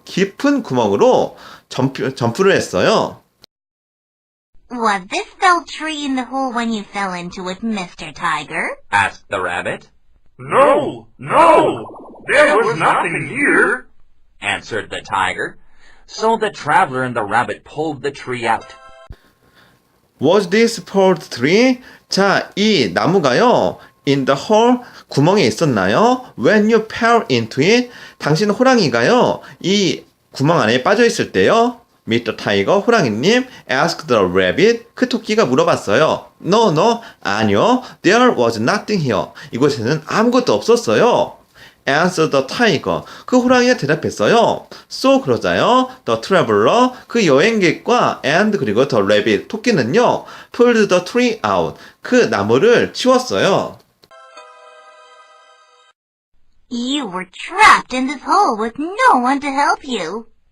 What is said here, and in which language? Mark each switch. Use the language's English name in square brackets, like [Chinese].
[Korean] 깊은 구멍으로 점프를 했어요. [English] Was this felled tree in the hole when you fell into it, Mr. Tiger? asked the rabbit. No, no, there was nothing here, Answered the tiger. So the traveler and the rabbit pulled the tree out. Was this pearl tree? [Korean] 자, 이 나무가요. [English] In the hole, [Korean] 구멍에 있었나요? [English] When you fell into it, [Korean] 당신 호랑이가요. 이 구멍 안에 빠져 있을 때요. [English] Mr. Tiger, [Korean] 호랑이님, [English] asked the rabbit, [Korean] 그 토끼가 물어봤어요. [English] No, no, [Korean] 아니요. [English] There was nothing here. [Korean] 이곳에는 아무것도 없었어요. [English] Answered the tiger. [Korean] 그 호랑이가 대답했어요. So 그러자요. [English] The traveler, [Korean] 그 여행객과 [English] and [Korean] 그리고 [English] the rabbit, [Korean] 토끼는요. [English] pulled the tree out. [Korean] 그 나무를 치웠어요. [English] You were trapped in this hole with no one to help you.